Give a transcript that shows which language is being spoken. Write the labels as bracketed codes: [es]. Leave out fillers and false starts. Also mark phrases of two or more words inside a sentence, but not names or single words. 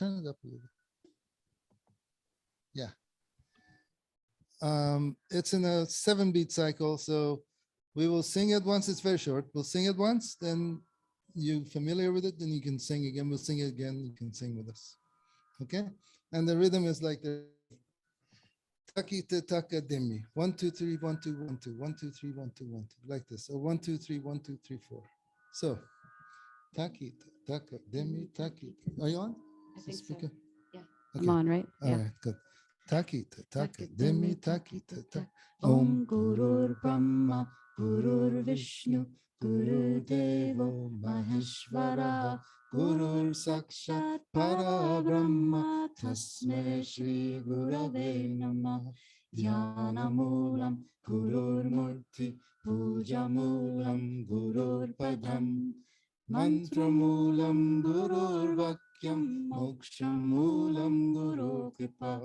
[en] Turn it up a little bit. Yeah. It's in a 7-beat cycle, so we will sing it once. It's very short. We'll sing it once, then you're familiar with it, then you can sing again. We'll sing it again. You can sing with us. Okay? And the rhythm is like the Taki te taka demi. 1, 2, 3, 1, 2, 1, 2, 1, 2, 3, 1, 2, 1, 2. Like this. Or 1, 2, 3, 1, 2, 3, 4. So Taki te taka demi taki. Are you on? I think so. Speaker? Yeah. Okay. I'm on, right? All Yeah. right, good. Taki te taka demi taki te taka. [sa] ॐ गुरुर् ब्रह्मा गुरुर् विष्णुः गुरुर् देवो महेश्वरः गुरुः साक्षात् परं ब्रह्म तस्मै श्री गुरवे नमः. ध्यान मूलं गुरुर् मूर्तिः पूजा मूलं गुरुर् पदम् मन्त्र मूलं गुरुर् वाक्यम् मोक्ष मूलं गुरु कृपा.